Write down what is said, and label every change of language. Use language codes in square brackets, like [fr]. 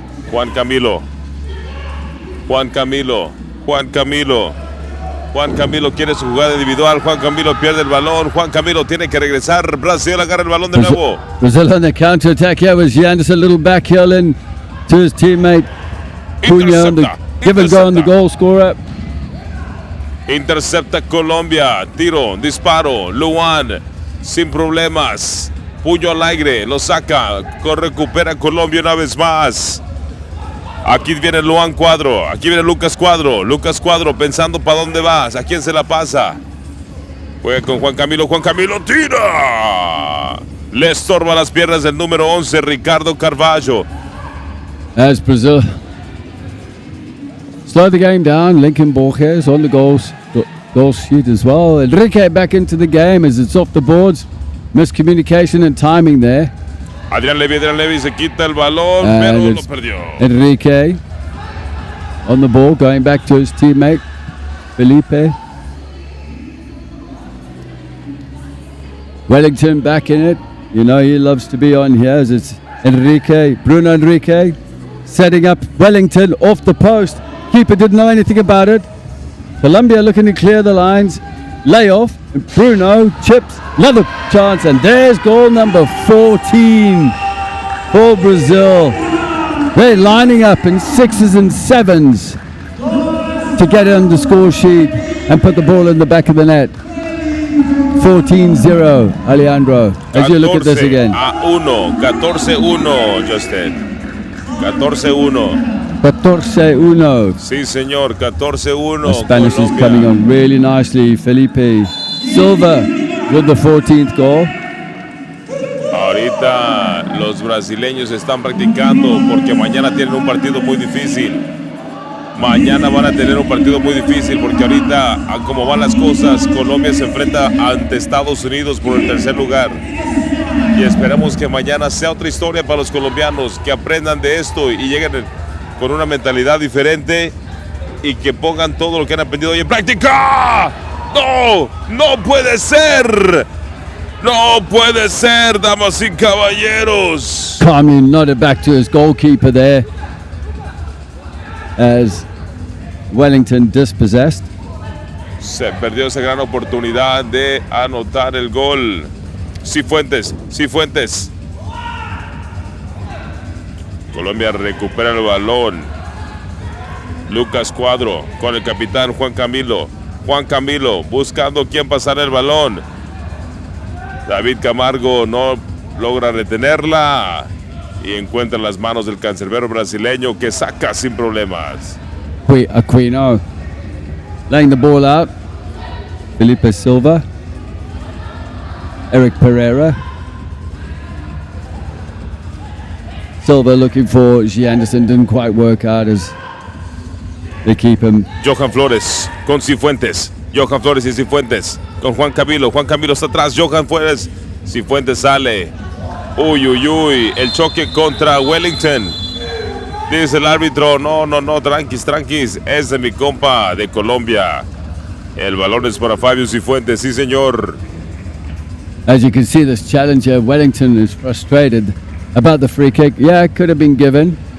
[es] Juan Camilo. Juan Camilo. Juan Camilo. Juan Camilo quiere su jugada individual. Juan Camilo pierde el balón. Juan Camilo tiene que regresar. Brasil agarra el balón de nuevo. [en] Brazil on the counter attack here with Anderson, a little back heel in to his teammate. Cunha on the give and go on the goal scorer. [es] Intercepta Colombia. Tiro, disparo. Luan sin problemas. Puño al aire. Lo saca. Recupera Colombia una vez más. Aquí viene Luan Cuadro, aquí viene Lucas Cuadro. Lucas Cuadro pensando para dónde vas, a quién se la pasa. Juega con Juan Camilo tira. Le estorba las piernas del número 11, Ricardo Carvalho. [en] As Brazil slow the game down, Lincoln Borges on the goal sheet as well. Enrique back into the game as it's off the boards. Miscommunication and timing there. [es] Adrián Levy se quita el balón, pero lo perdió. [en] Enrique on the ball, going back to his teammate, Felipe. Wellington back in it. You know he loves to be on here as it's Enrique, Bruno Enrique, setting up Wellington off the post. Keeper didn't know anything about it. Colombia looking to clear the lines. Layoff, and Bruno chips, another chance, and there's goal number 14 for Brazil. They're lining up in 6s and 7s to get on the score sheet and put the ball in the back of the net. 14-0, Alejandro, as you look at this again. 14-1, Justin. 14-1. 14-1. [es] Sí, señor, 14-1. [en] The Spanish Colombia is coming on really nicely. Felipe Silva with the 14th goal. [es] Ahorita los brasileños están practicando porque mañana tienen un partido muy difícil. Mañana van a tener un partido muy difícil porque ahorita, a como van las cosas, Colombia se enfrenta ante Estados Unidos por el tercer lugar. Y esperamos que mañana sea otra historia para los colombianos, que aprendan de esto y lleguen con una mentalidad diferente y que pongan todo lo que han aprendido hoy en práctica. ¡No! ¡No puede ser! ¡No puede ser, damas y caballeros! [en] Carmen nodded back to his goalkeeper there as Wellington dispossessed. [es] Se perdió esa gran oportunidad de anotar el gol. Cifuentes. Colombia recupera el balón. Lucas Cuadro con el capitán Juan Camilo. Juan Camilo buscando quién pasar el balón. David Camargo no logra retenerla y encuentra las manos del cancerbero brasileño que saca sin problemas. [en] Aquino laying the ball out. Felipe Silva. Eric Pereira. Silva looking for G. Anderson, didn't quite work out as they keep him. [es] Johan Flores con Cifuentes. Johan Flores y Cifuentes con Juan Camilo. Juan Camilo está atrás. Johan Flores. Cifuentes sale. Uy. El choque contra Wellington. Dice el árbitro. No. Tranquis. Es de mi compa de Colombia. El balón es para Fabio Cifuentes. Sí, señor. [en] As you can see, this challenger, Wellington, is frustrated about the free kick. Yeah, it could have been given.